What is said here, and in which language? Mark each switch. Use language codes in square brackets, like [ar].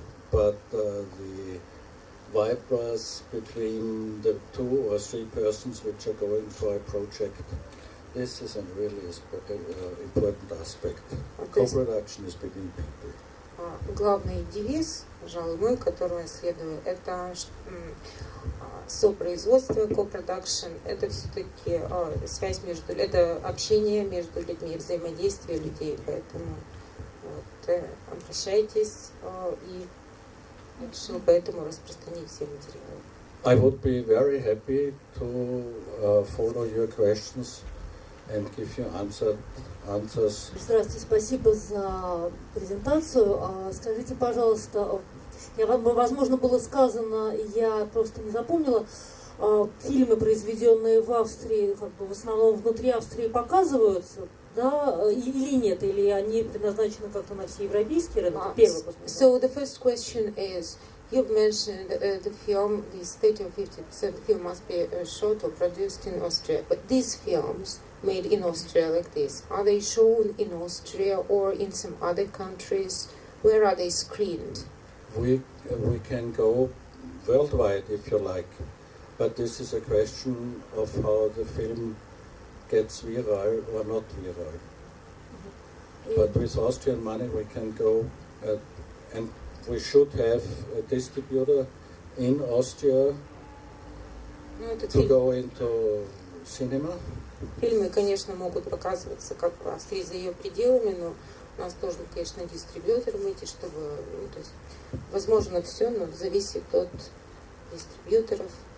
[en] But the vibe was between the 2 or 3 persons which are going for a project. This is a really important aspect. Co-production is between people. [ru] Главный девиз, пожалуй, мой, который я следую, это сопроизводство, co-production, это все-таки связь между, это общение между людьми, взаимодействие людей, поэтому вот, обращайтесь и решил поэтому распространить все материалы. [en] I would be very happy to follow your questions and give you answers. [ru] Здравствуйте, спасибо за презентацию. Скажите, пожалуйста, возможно, было сказано, я просто не запомнила, фильмы, произведенные в Австрии, как бы в основном внутри Австрии показываются, да, или нет, или они предназначены как-то на все европейские рынки? Первый вопрос. [en] So the first question is, you've mentioned the film, the state of 50% film must be shot or produced in Austria, but these films made in Austria like this, are they shown in Austria or in some other countries? Where are they screened? We can go worldwide if you like, but this is a question of how the film gets viral or not viral. But with Austrian money we can go, and we should have a distributor in Austria to go into cinema. [ru] Фильмы, конечно, могут показываться как в Австрии за ее пределами, но у нас должен, конечно, дистрибьютор быть, чтобы, то есть, возможно, все, но зависит от дистрибьюторов.